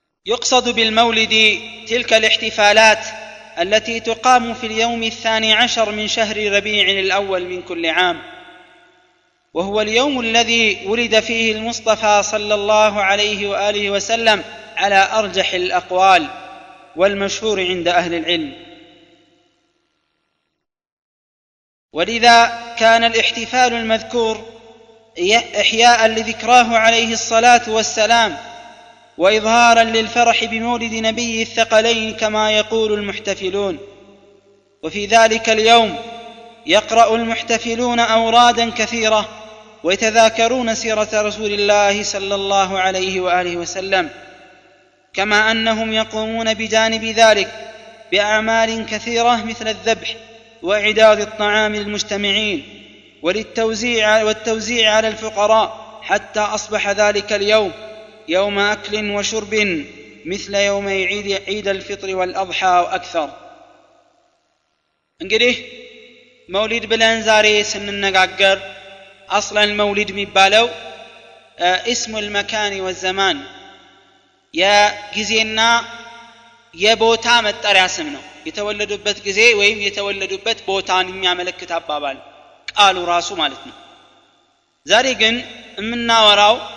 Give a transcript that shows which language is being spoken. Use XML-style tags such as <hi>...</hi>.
<ar>يقصد بالمولد تلك الاحتفالات التي تقام في اليوم 12 من شهر ربيع الأول من كل عام، وهو اليوم الذي ولد فيه المصطفى صلى الله عليه وآله وسلم على أرجح الأقوال والمشهور عند أهل العلم. ولذا كان الاحتفال المذكور إحياء لذكراه عليه الصلاة والسلام وإظهاراً للفرح بمولد نبي الثقلين كما يقول المحتفلون. وفي ذلك اليوم يقرأ المحتفلون أوراداً كثيرة ويتذاكرون سيرة رسول الله صلى الله عليه وآله وسلم، كما أنهم يقومون بجانب ذلك بأعمال كثيرة مثل الذبح وإعداد الطعام للمجتمعين والتوزيع على الفقراء، حتى أصبح ذلك اليوم يوم أكل وشرب مثل يوم عيد الفطر والأضحى وأكثر.</ar> <am>እንግዲህ መውሊድ ብለን ዛሬ ስንነጋገር</am> <ar>أصلا المولد</ar> <am>የሚባለው</am> <ar>اسم المكان والزمان</ar> <am>የጊዜና የቦታ መጠሪያ ስም ነው። የተወለዱበት ጊዜ ወይም የተወለዱበት ቦታን የሚያመለክት አባባል ቃሉ ራሱ ማለት ነው። ዛሬ ግን የምናወራው</am>